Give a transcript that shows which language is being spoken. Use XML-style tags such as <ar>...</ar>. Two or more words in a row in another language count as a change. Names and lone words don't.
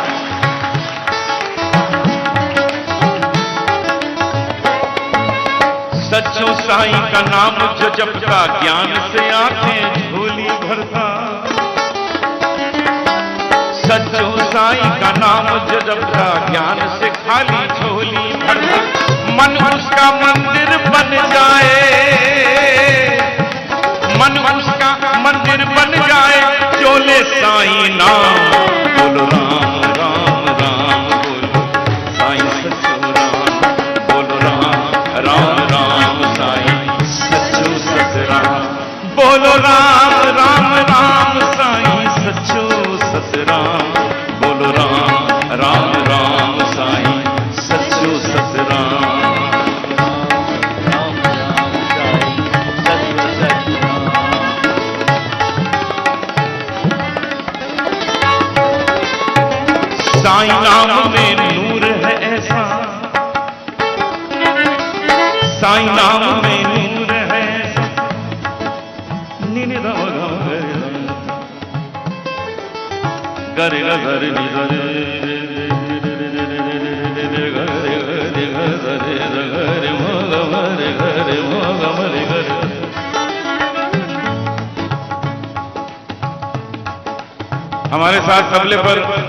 <hi>सच्चों साईं का नाम जो जपता ज्ञान से आंखें झोली भरता, सच्चों साईं का नाम जो जपता ज्ञान से खाली झोली भरता, मन उसका मंदिर बन जाए, मन उसका मंदिर बन जाए,</hi> <sd>चोले साईं नाम, बोलो राम राम राम, बोलो साईं सचो राम, बोलो राम राम राम साईं सचो सच राम, बोलो राम राम राम साईं सचो सच राम, बोलो राम राम राम साईं सचो सच राम।</sd> <hi>साईं नाम में नूर है ऐसा, साईं नाम में नूर है ऐसा, गर गर हमारे साथ तबले पर</hi>